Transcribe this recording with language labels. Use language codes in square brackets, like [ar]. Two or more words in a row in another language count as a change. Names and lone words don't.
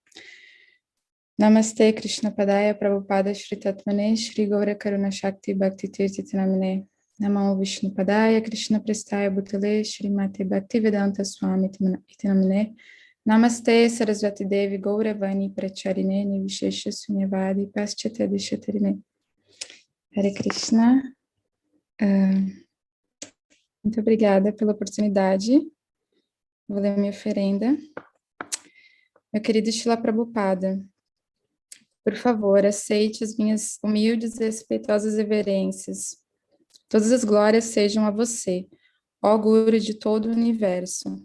[sa] Namaste Krishna Padaya Prabhupada Shri Tatmane Shri Gaura Karuna Shakti Bhakti Tirti Tinamine Namo Vishnu Padaya Krishna Prastaya Bhutale Shri Mate Bhakti Vedanta Swami Tinamine Namaste Sarasvati Devi Gaura Vani Pracharine Nivishesha Sunyavadi Paschate Dishatarine. Hare Krishna. [pt] Muito obrigada pela oportunidade. Vou ler minha oferenda. Meu querido Srila Prabhupada, por favor, aceite as minhas humildes e respeitosas reverências. Todas as glórias sejam a você, ó Guru de todo o universo.